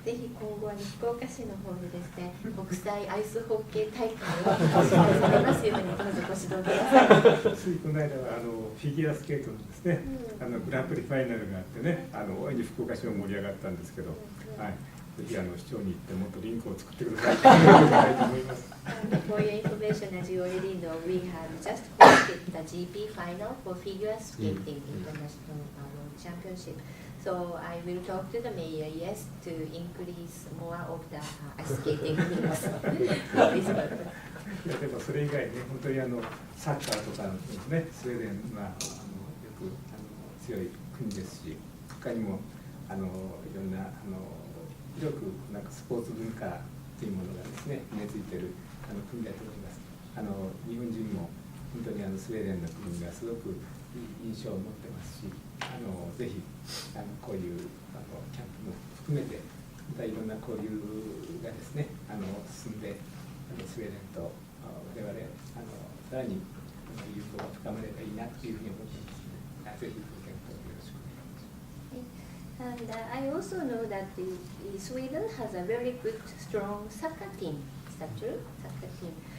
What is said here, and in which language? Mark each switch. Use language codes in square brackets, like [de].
[ja] ぜひ今後福岡市の方でですね、国際アイスホッケー大会を開催されますようにどうぞご指導ください。ついこの間はフィギュアスケートのですね、グランプリファイナルがあってね、大いに福岡市も盛り上がったんですけど、はい、ぜひ市長に行ってもっとリンクを作ってくださいと思います。 [en] For your information, as you already know, we have just hosted the GP final for figure skating international championship. So I will talk to the mayor, yes, to increase more of the ice skating links. [ja] でもそれ以外ね、本当にサッカーとかですね、スウェーデンはよく強い国ですし、他にもいろんな広くなんかスポーツ文化というものがですね、根付いている国だと思います。日本人も本当にスウェーデンの国がすごくいい印象を持ってますし、ぜひこういうキャンプも含めてまたいろんな交流がですね進んでスウェーデンと我々さらに友好が深まればいいなというふうに思っていますので、ぜひご検討よろしくお願いします。 [en] Thank And I also know that Sweden has a very good, strong soccer team. Is that true? Soccer team.